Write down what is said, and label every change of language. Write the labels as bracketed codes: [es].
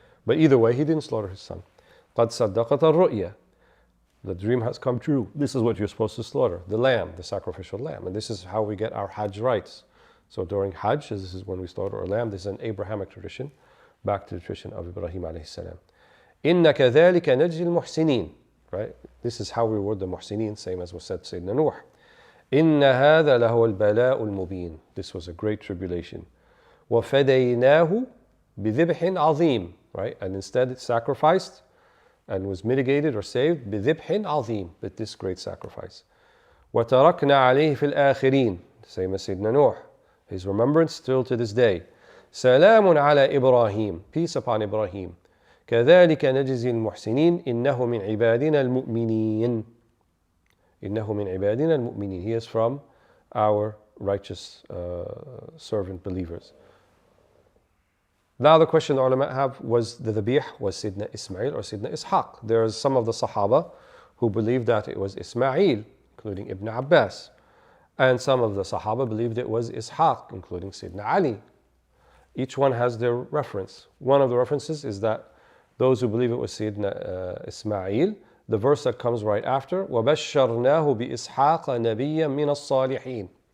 [en] But either way, he didn't slaughter his son. قَدْ صَدَّقَتَ الرُّؤْيَا, the dream has come true. This is what you're supposed to slaughter, the lamb, the sacrificial lamb. And this is how we get our Hajj rights. So during Hajj, this is when we slaughter a lamb. This is an Abrahamic tradition, back to the tradition of Ibrahim alayhi salam. [ar] إِنَّ كَذَلِكَ نَجْزِي الْمُحْسِنِينَ, right? [en] This is how we reward the muhsineen, same as was said to Sayyidina Nuh. إِنَّ هَذَا لَهُوَ الْبَلَاءُ الْمُبِينُ, this was a great tribulation. [ar] وَفَدَيْنَاهُ بِذِبْحٍ عَظِيمٍ, right? [en] And instead it sacrificed and was mitigated or saved بِذِبْحٍ عَظِيمٍ, with this great sacrifice. وَتَرَكْنَا عَلَيْهِ فِي الْآخِرِينَ, same as Sayyidina Nuh, his remembrance still to this day. [ar] سَلَامٌ عَلَى إِبْرَاهِيمَ, peace upon Ibrahim. كَذَلِكَ نَجْزِي الْمُحْسِنِينَ إِنَّهُ مِنْ عِبَادِنَا الْمُؤْمِنِينَ, إِنَّهُ مِنْ عِبَادِنَا الْمُؤْمِنِينَ, he is from our righteous servant believers. [en] Now the question the ulama have, was the dhabih was Sidna Ismail or Sidna Ishaq? There are some of the Sahaba who believed that it was Ismail, including Ibn Abbas. And some of the Sahaba believed it was Ishaq, including Sidna Ali. Each one has their reference. One of the references is that those who believe it was Sidna Ismail, the verse that comes right after, وَبَشَّرْنَاهُ بِإِسْحَاقَ نَبِيًّا مِنَ الصَّالِحِينَ.